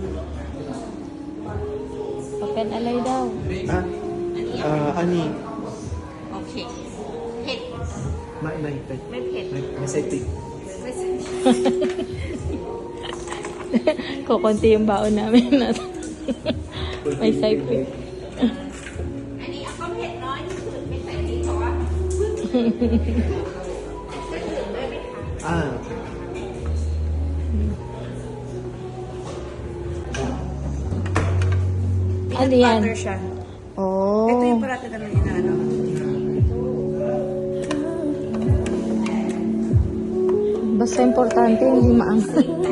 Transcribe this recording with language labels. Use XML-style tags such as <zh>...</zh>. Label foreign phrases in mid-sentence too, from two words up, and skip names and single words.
<tl>Open alay daw. Ani?</tl> <en>Okay. Hit.</en> <tl>May May hit. safety. Kukunti yung baon namin na may side pick.</tl> <th>อันนี้เอาเผ็ดน้อยที่สุดไม่ใส่นี่เพราะว่า</th> <tl>Ano yan? Butter siya. Oh. Ito yung parati naman inaano. Basta importante, hindi maangkat.</tl>